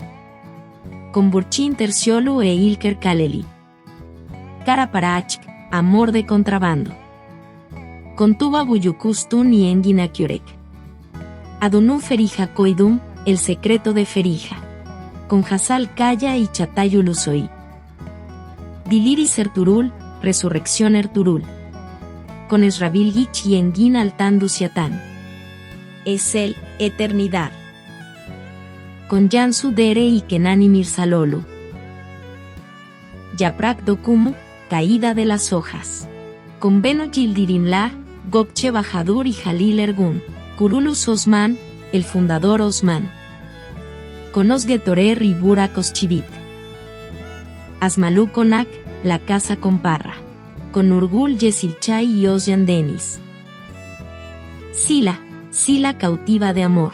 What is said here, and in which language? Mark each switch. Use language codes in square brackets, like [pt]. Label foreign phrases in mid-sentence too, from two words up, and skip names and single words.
[es] Con Burchin Terciolu e Ilker Kaleli. Karaparach, amor de contrabando. Con Tuba Buyucustun y Engin Kyurek. Adunu Ferija Koidum, el secreto de Ferija. Con Hasal Kaya y Chatayul Usoi. Diliris Erturul, resurrección Erturul. Con Esrabil Gich y Engin Altandusiatán. Es el, eternidad. Con Yansu Dere y Kenani Mirsalolu. Yaprak Dokumu, caída de las hojas. Con Beno Yildirimla, Gokche Bahadur y Jalil Ergun. Kurulus Osman, el fundador Osman. Con Osgetorer y Burak Oschivit. Asmalu Konak, la casa con parra. Con Urgul Yesilchay y Osyan Denis. Sila, Sila cautiva de amor.